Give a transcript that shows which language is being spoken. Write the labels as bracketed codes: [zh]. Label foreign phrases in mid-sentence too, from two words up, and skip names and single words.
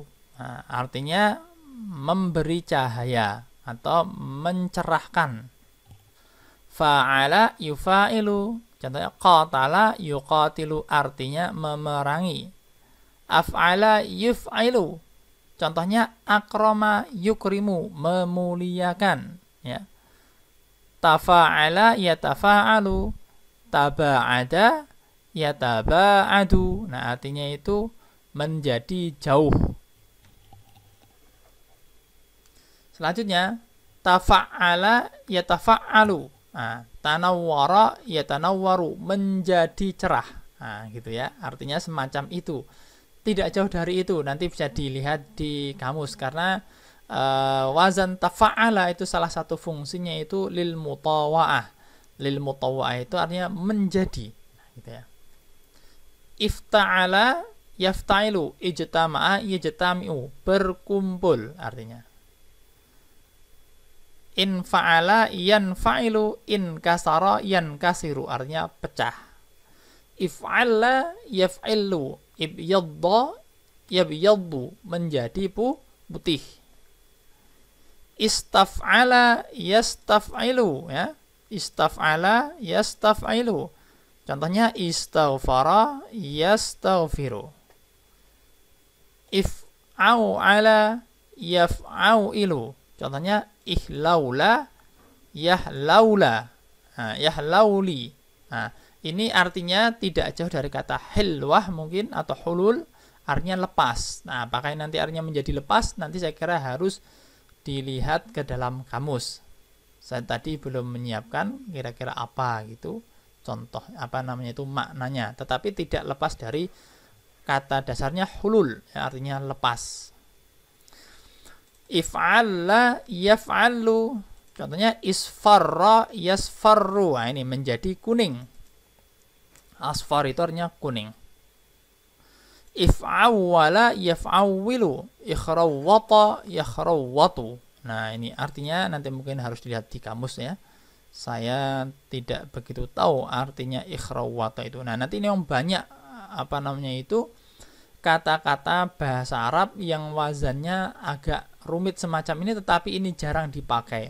[id] Nah, artinya memberi cahaya atau mencerahkan. [ar] فاعل يفاعل. [id] Contohnya [ar] قاتل يقاتل, [id] artinya memerangi. [ar] أفعل يفعل. [id] Contohnya [ar] أكرم يكرم, [id] memuliakan ya. [ar] تفاعل يتفاعل، تباعد يتباعد. [id] Nah, artinya itu menjadi jauh. Selanjutnya [ar] تفاعل يتفاعل. [id] Nah, [ar] تنوّر يتنوّر, [id] menjadi cerah. Nah, gitu ya. Artinya semacam itu. Tidak jauh dari itu, nanti bisa dilihat di kamus karena wazan tafa'ala itu salah satu fungsinya itu [ar] للمطاوعة. للمطاوعة [id] itu artinya menjadi, gitu ya. [ar] افتعل يفتعل، اجتمع يجتمع, [id] berkumpul artinya. [ar] انفعل ينفعل، انكسر ينكسر, [id] artinya pecah. [ar] افعلّ يفعلّ، ابيضّ يبيضّ, [id] menjadi putih. [ar] استفعل يستفعل ya. استفعل يستفعل. Contohnya استغفر يستغفر. افعوعل يفعوعل. Contohnya احلولى يحلولى. [id] Nah, yahlauli. Nah, ini artinya tidak jauh dari kata hilwah mungkin atau hulul, artinya lepas. Nah, apakah nanti artinya menjadi lepas? Nanti saya kira harus dilihat ke dalam kamus. Saya tadi belum menyiapkan kira-kira apa gitu. Contoh itu maknanya, tetapi tidak lepas dari kata dasarnya hulul, ya, artinya lepas. [ar] افعلّ يفعلّ. Contohnya اصفرّ يصفرّ. [id] Nah, ini menjadi kuning. Asfar itu artinya kuning. [ar] افعوّل يفعوّل، اخروّط يخروّط. [id] Nah, ini artinya nanti mungkin harus dilihat di kamus ya. Saya tidak begitu tahu artinya ikhrawwata itu. Nah, nanti ini yang banyak kata-kata bahasa Arab yang wazannya agak rumit semacam ini, tetapi ini jarang dipakai.